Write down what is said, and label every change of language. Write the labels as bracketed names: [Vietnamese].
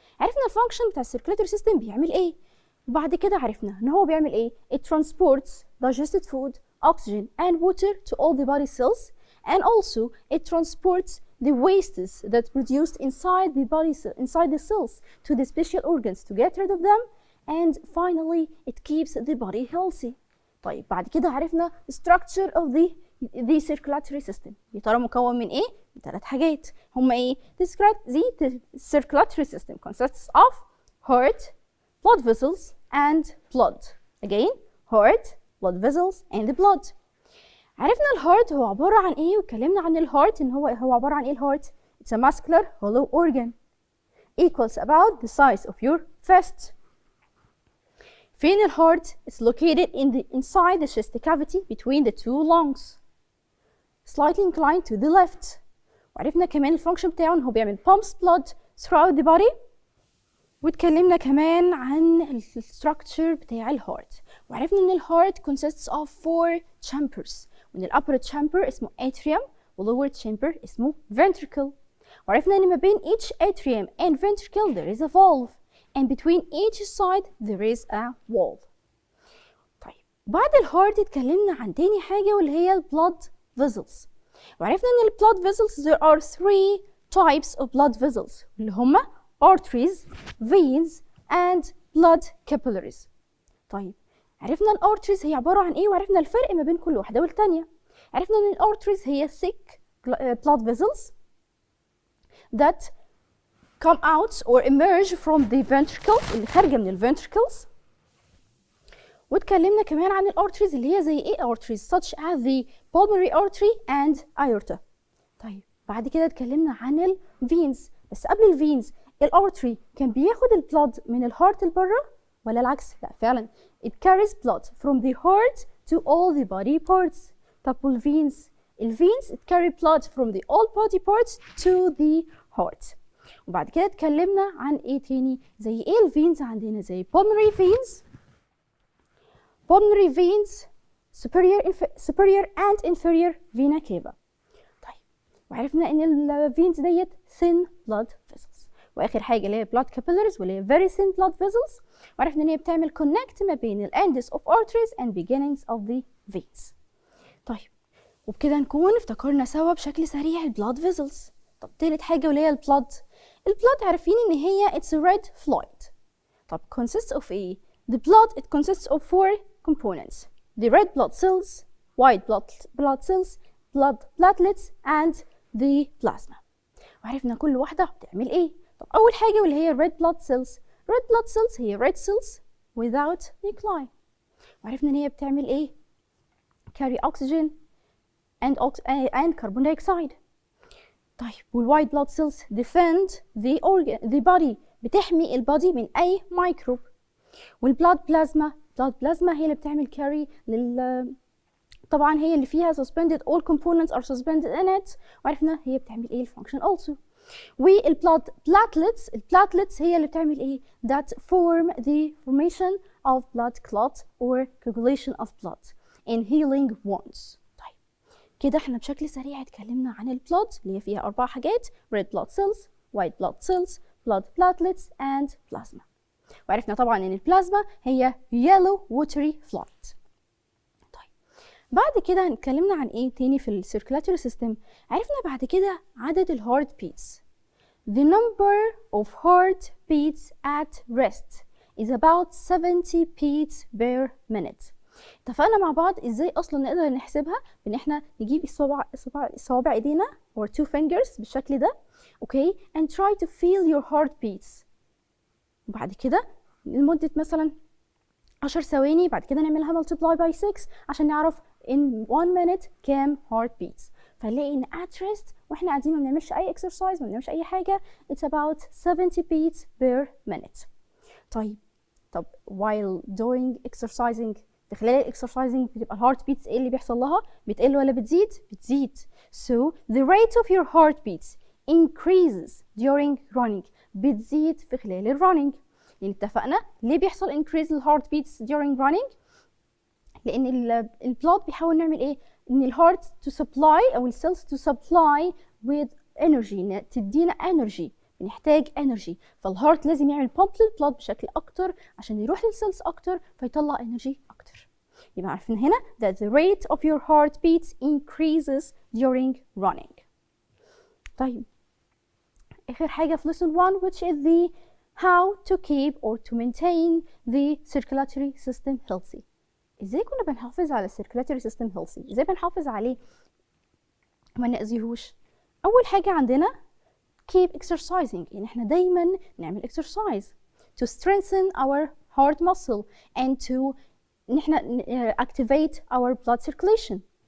[Arabic] عرفنا الفانكشن بتاع circulatory system بيعمل إيه؟ وبعد كده عرفنا إن هو بيعمل إيه؟ [English] It transports digested food, oxygen, and water to all the body cells, and also it transports the wastes that produced inside the cells to the special organs to get rid of them. And finally it keeps the body healthy. [Arabic] طيب بعد كده عرفنا [English] structure of the circulatory system. [Arabic] يا ترى مكون من ايه؟ من 3 حاجات. هما ايه؟ [English] The circulatory system consists of heart, blood vessels, and blood. Again, heart, blood vessels, and the blood. [Arabic] عرفنا الهارت هو عبارة عن ايه؟ واتكلمنا عن الهارت ان هو عبارة عن ايه الهارت؟ [English] It's a muscular hollow organ. Equals about the size of your fist. [Arabic] فين الهارت؟ [English] It's located inside the chest cavity between the two lungs. Slightly inclined to the left. [Arabic] وعرفنا كمان الفانكشن بتاعه ان هو بيعمل [English] pumps blood throughout the body. [Arabic] واتكلمنا كمان عن الستراكشر بتاع الهارت. وعرفنا ان الهارت [English] consists of 4 chambers. [Arabic] وان الupper chamber اسمه atrium والlower chamber اسمه ventricle. وعرفنا ان ما بين [English] each atrium and ventricle there is a valve. And between each side there is a wall. [Arabic] طيب بعد الهارت اتكلمنا عن تاني حاجة واللي هي [English] blood vessels. وعرفنا ان blood vessels there are 3 types of blood vessels [Arabic] اللي هما [English] arteries, veins, and blood capillaries. [Arabic] طيب عرفنا الارتريز هي عبارة عن ايه وعرفنا الفرق ما بين كل واحدة والتانية. [English] عرفنا ان الارتريز هي thick blood vessels that come out or emerge from the ventricles [Arabic] اللي خارجة من [English] ventricles. [Arabic] واتكلمنا كمان عن الارتريز اللي هي زي ايه [English] arteries such as the pulmonary artery and aorta. [Arabic] طيب بعد كده اتكلمنا عن الفينز. بس قبل الفينز الارتري كان بياخد البلود من الهارت لبره ولا العكس؟ لا فعلا [English] it carries blood from the heart to all the body parts. [Arabic] طب والفينز؟ الفينز [English] it carry blood from the all body parts to the heart. [Arabic] وبعد كده اتكلمنا عن ايه تاني زي ايه الفينز عندنا زي [English] pulmonary veins, superior and inferior vena cava. [Arabic] طيب وعرفنا ان الفينز ديت [English] thin blood vessels. [Arabic] واخر حاجه اللي هي [English] blood capillaries واللي هي very thin blood vessels. وعرفنا ان هي بتعمل connect ما بين ال ends of arteries and beginnings of the veins. [Arabic] طيب وبكده نكون افتكرنا سوا بشكل سريع ال blood vessels. طب تالت حاجه واللي هي البلاد عارفين ان هي it's a red fluid. طب [English] consists of ايه؟ The blood it consists of 4 components. The red blood cells, white blood cells, blood platelets, and the plasma. [Arabic] وعرفنا كل واحدة بتعمل ايه. طب أول حاجة واللي هي red blood cells. [English] Red blood cells [Arabic] هي [English] red cells without nuclei. [Arabic] وعرفنا ان هي بتعمل ايه؟ [English] carry oxygen and carbon dioxide. [Arabic] طيب والوايت بلاد سيلز [English] defend the body [Arabic] بتحمي البادي من اي ميكروب. والبلاد بلازما هي اللي بتعمل كاري طبعا هي اللي فيها suspended [English] all components are suspended in it. [Arabic] وعرفنا هي بتعمل ايه الفانكشن also. والبلاد [English] platelets [Arabic] هي اللي بتعمل ايه [English] that form the formation of blood clot or coagulation of blood in healing wounds. [Arabic] كده احنا بشكل سريع اتكلمنا عن البلود اللي هي فيها 4 حاجات [English] red blood cells, white blood cells, blood platelets and plasma. [Arabic] وعرفنا طبعا ان البلازما هي [English] yellow watery fluid. [Arabic] طيب بعد كده اتكلمنا عن ايه تاني في السيركولاتوري سيستم. عرفنا بعد كده عدد الهارت beats. [English] The number of heart beats at rest is about 70 beats per minute. [Arabic] اتفقنا مع بعض ازاي اصلا نقدر نحسبها بان احنا نجيب الصوابع ايدينا [English] or 2 fingers [Arabic] بالشكل ده. [English] Okay and try to feel your heartbeats. [Arabic] وبعد كده لمدة مثلا 10 ثواني، بعد كده نعملها [English] multiply by 6 [Arabic] عشان نعرف in 1 minute كام heartbeats. فنلاقي ان at rest واحنا قاعدين ما بنعملش اي exercise، ما بنعملش اي حاجة، [English] it's about 70 beats per minute. [Arabic] طب while doing exercising، في خلال الاكسرسايزنج بتبقى الهارت بيتس ايه اللي بيحصل لها؟ بتقل ولا بتزيد؟ بتزيد. [English] So the rate of your heartbeats increases during running. [Arabic] بتزيد في خلال الرننج. يعني اتفقنا ليه بيحصل increase الهارت بيتس during running؟ لان البلاد بيحاول نعمل ايه؟ ان الهارت to supply او السيلز [English] to supply with energy، [Arabic] تدينا energy، بنحتاج energy. فالهارت لازم يعمل pump للبلاد بشكل اكتر عشان يروح للسيلز اكتر فيطلع energy اكتر. يبقى عارفين هنا [English] that the rate of your heartbeats increases during running. طيب اخر حاجه في lesson 1 which is the how to keep or to maintain the circulatory system healthy. [Arabic] ازاي كنا بنحافظ على circulatory system healthy؟ ازاي بنحافظ عليه وما نأذيهوش؟ اول حاجه عندنا keep exercising، يعني احنا دايما نعمل exercise [English] to strengthen our heart muscle and to نحن activate our blood circulation.